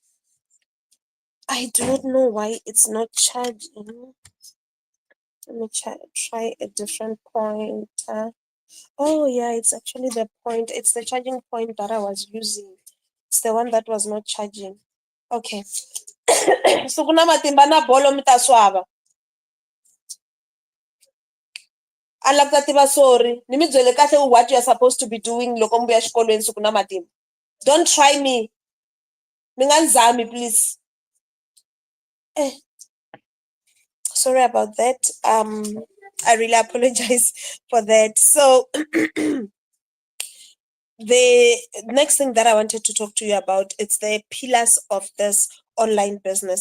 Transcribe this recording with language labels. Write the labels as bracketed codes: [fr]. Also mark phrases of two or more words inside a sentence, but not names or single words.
[en] I don't know why it's not charging. Let me try a different point. Oh yeah, it's actually the point. It's the charging point that I was using. It's the one that was not charging. [ts] Okay. So kuna matimba na bolo mi ta swava. Alakutativa sorry. Ni mi byele kahle [en] what you are supposed to be doing [ts] loko mi vuya xikolweni siku na matimba. [en] Don't try me. [ts] Mi nga ndzami please. [en] Sorry about that. I really apologize for that. So the next thing that I wanted to talk to you about, it's the pillars of this online business.